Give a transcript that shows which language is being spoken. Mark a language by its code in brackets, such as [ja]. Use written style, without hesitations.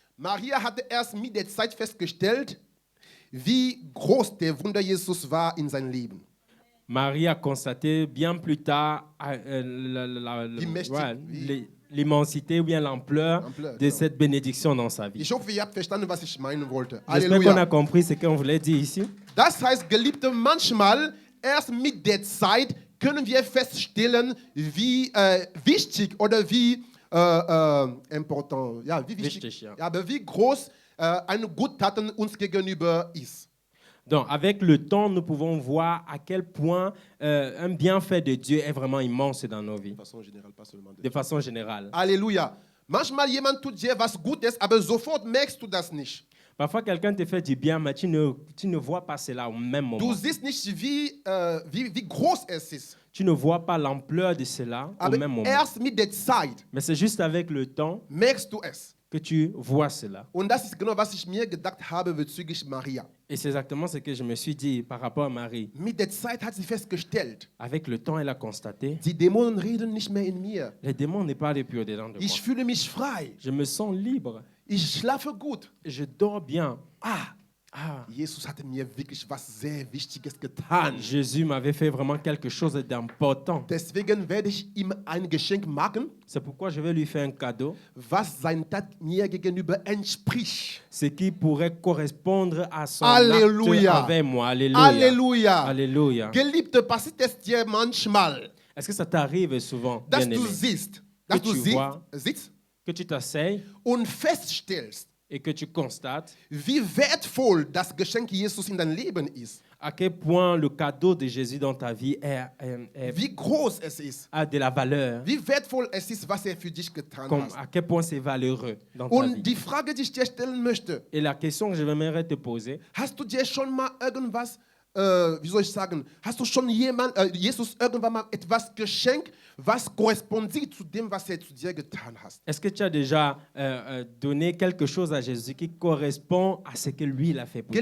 [de] Maria hatte erst mit der Zeit festgestellt, wie groß der Wunder Jesus war in seinem Leben. [fr] Marie a constaté bien plus tard l'immensité ou bien l'ampleur de cette bénédiction dans sa vie. [de] Ich hoffe, ihr habt verstanden, was ich meinen wollte. [fr] J'espère qu'on a [de] Halleluja. [fr] compris ce qu'on voulait dire ici. [de] Das heißt, Geliebte, manchmal erst mit der Zeit können wir feststellen, wie wichtig oder wie important, ja, wie wichtig, ja. Ja, aber wie groß eine Guttaten uns gegenüber ist. [fr] Donc, avec le temps, nous pouvons voir à quel point un bienfait de Dieu est vraiment immense dans nos vies, De façon générale, pas seulement de façon générale. [de] Halleluja. Manchmal jemand tut dir was Gutes, aber sofort merkst du das nicht. [fr] Parfois, quelqu'un te fait du bien, mais tu ne vois pas cela au même moment. [de] Du siehst nicht, wie groß es ist. [fr] Tu ne vois pas l'ampleur de cela au [de] Aber [fr] même moment. [de] erst mit der Zeit [fr] Mais c'est juste avec le temps [de] merkst du es. [fr] que tu vois cela. [de] Und das ist genau, was ich mir gedacht habe bezüglich Maria. [fr] Et c'est exactement ce que je me suis dit par rapport à Marie. [de] Mit der Zeit hat sie festgestellt, [fr] Avec le temps, elle a constaté, [de] die Dämonen reden nicht mehr in mir. [fr] les démons n'est pas plus au-dedans de moi. [de] Ich fühle mich frei. [fr] Je me sens libre. [de] Ich schlafe gut. [fr] Je dors bien. Ah, Ah, [de] Jesus hatte mir wirklich was sehr Wichtiges getan. [fr] Jésus m'avait fait vraiment quelque chose d'important. [de] Deswegen werde ich ihm ein Geschenk machen, [fr] C'est pourquoi je vais lui faire un cadeau, [de] was sein Tat mir gegenüber entspricht. [fr] ce qui pourrait correspondre à son Alléluia. acte avec moi. Alléluia. [de] Halleluja. [fr] Alléluia. [de] Geliebte, passiert es dir manchmal, [fr] Est-ce que ça t'arrive souvent, [de] dass [fr] bien-aimé, [de] du siehst, dass [fr] Que [de] du [fr] tu vois. [de] sitzt [fr] que tu t'asseyes [de] und feststellst, [fr] et que tu constates [de] wie wertvoll das Geschenk Jesus in dein Leben ist, [fr] à quel point le cadeau de Jésus dans ta vie [de] wie groß es ist, [fr] a de la valeur, [de] wie wertvoll es ist, was er für dich getan [fr] comme, [de] hat. [fr] à quel point c'est valeureux dans ta [de] Und die Frage, die ich dir stellen möchte, [fr] Et la question que je aimerais te poser, [de] hast du dir schon mal irgendwas, wie soll ich sagen, hast du schon Jesus irgendwann mal etwas geschenkt, was korrespondiert zu dem, was er zu dir getan hat? [fr] est-ce que tu as déjà donné quelque chose à Jésus qui correspond à ce que lui il a fait pour toi?